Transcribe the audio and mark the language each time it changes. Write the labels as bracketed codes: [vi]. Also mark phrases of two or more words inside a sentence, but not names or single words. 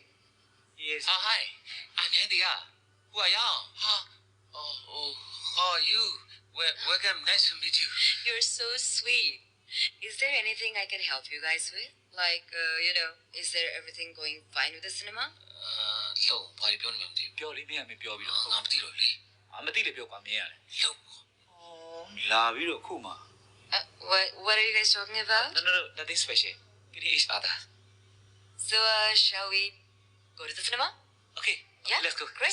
[en] Yes. Hi. I'm Andy. Who are y'all? You. Welcome. Nice to meet you. You're so sweet. Is there anything I can help you guys with? Like, is there everything going fine with the cinema? [my] လုံးဘာပြောနေမှမသိဘူး ပြောလေးမင်းကမပြောပြီးတော့ ငါမသိတော့လေ မသိလေပြောကွာမင်းရတယ် လုံး လာပြီးတော့ခုမှ [en] What are you guys talking about? No, nothing special. Get each other. So, shall we go to the cinema? Okay. Yeah. Let's go. Great.